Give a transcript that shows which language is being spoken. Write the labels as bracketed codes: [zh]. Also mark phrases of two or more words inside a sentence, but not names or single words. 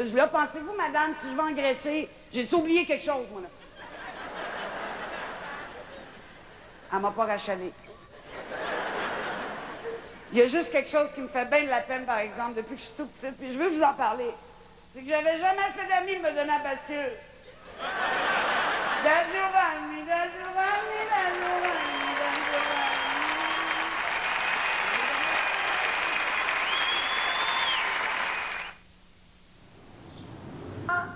[fr] Je dis, là, pensez-vous, madame, si je vais engraisser, j'ai-tu oublié quelque chose, moi, là? Elle m'a pas rachalé. Il y a juste quelque chose qui me fait bien de la peine, par exemple, depuis que je suis toute petite, puis je veux vous en parler. C'est que j'avais jamais assez d'amis de me donner la bascule. [it] Da Giovanni, da Giovanni, da Giovanni, da Giovanni.